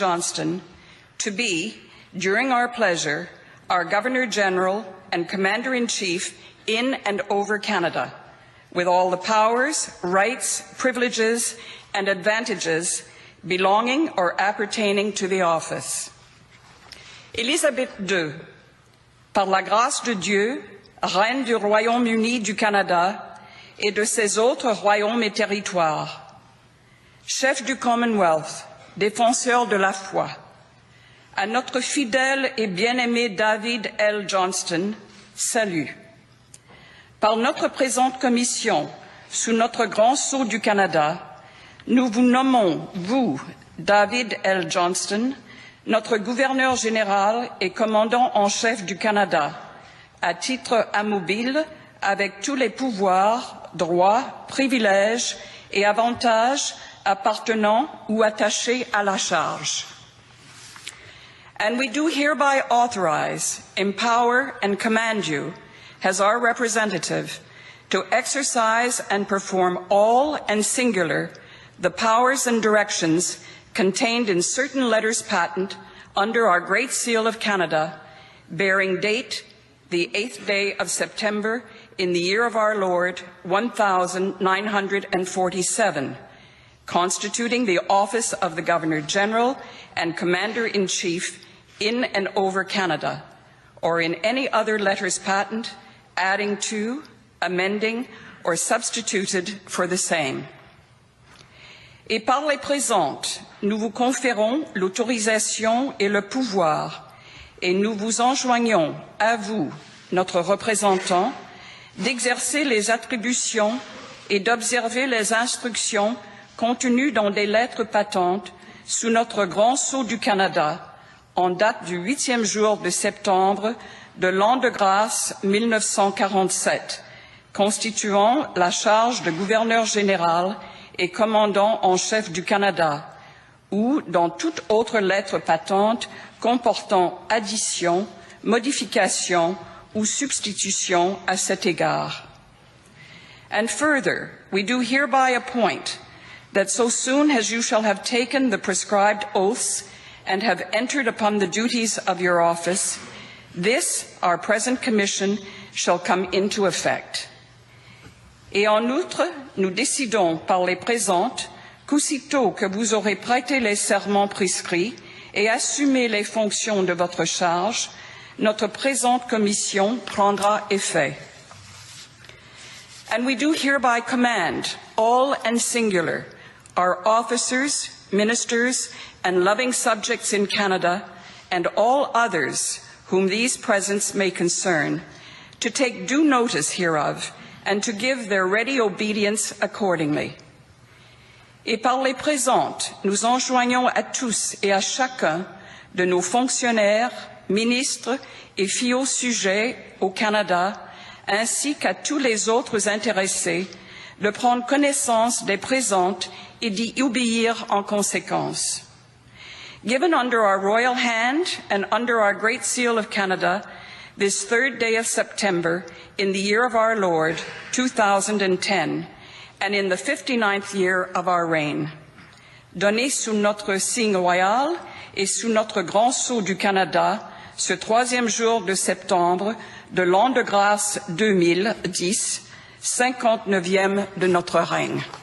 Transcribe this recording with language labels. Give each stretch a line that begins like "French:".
English: Johnston, to be, during our pleasure, our Governor-General and Commander-in-Chief in and over Canada, with all the powers, rights, privileges, and advantages belonging or appertaining to the office.
French: Élisabeth II, par la grâce de Dieu, reine du Royaume-Uni du Canada et de ses autres royaumes et territoires, chef du Commonwealth, défenseur de la foi, à notre fidèle et bien-aimé David L. Johnston, salut. Par notre présente commission, sous notre grand sceau du Canada, nous vous nommons, vous, David L. Johnston, notre gouverneur général et commandant en chef du Canada, à titre immobile, avec tous les pouvoirs, droits, privilèges et avantages appartenant ou attachés à la charge.
English: And we do hereby authorize, empower, and command you, as our representative, to exercise and perform all and singular the powers and directions contained in certain letters patent under our Great Seal of Canada, bearing date the 8th day of September in the year of our Lord, 1947, constituting the office of the Governor-General and Commander-in-Chief in and over Canada, or in any other letters patent, adding to, amending, or substituted for the same.
French: Et par les présentes, nous vous conférons l'autorisation et le pouvoir, et nous vous enjoignons, à vous, notre représentant, d'exercer les attributions et d'observer les instructions contenues dans des lettres patentes sous notre grand sceau du Canada, en date du 8e jour de septembre de l'an de grâce 1947, constituant la charge de gouverneur général et commandant en chef du Canada, ou dans toute autre lettre patente comportant addition, modification ou substitution à cet égard.
English: And further, we do hereby appoint that so soon as you shall have taken the prescribed oaths and have entered upon the duties of your office, this, our present commission, shall come into effect.
French: Et en outre, nous décidons par les présentes qu'aussitôt que vous aurez prêté les serments prescrits et assumé les fonctions de votre charge, notre présente commission prendra effet.
English: And we do hereby command, all and singular, our officers, ministers, and loving subjects in Canada, and all others whom these presents may concern, to take due notice hereof, and to give their ready obedience accordingly.
French: Et par les présentes, nous enjoignons à tous et à chacun de nos fonctionnaires, ministres et fiaux sujets au Canada, ainsi qu'à tous les autres intéressés, de prendre connaissance des présentes et d'y obéir en conséquence.
English: Given under our royal hand and under our Great Seal of Canada, this 3rd day of September in the year of our Lord, 2010, and in the 59th year of our reign.
French: Donné sous notre signe royal et sous notre grand sceau du Canada, ce 3e jour de septembre de l'an de grâce 2010, 59e de notre règne.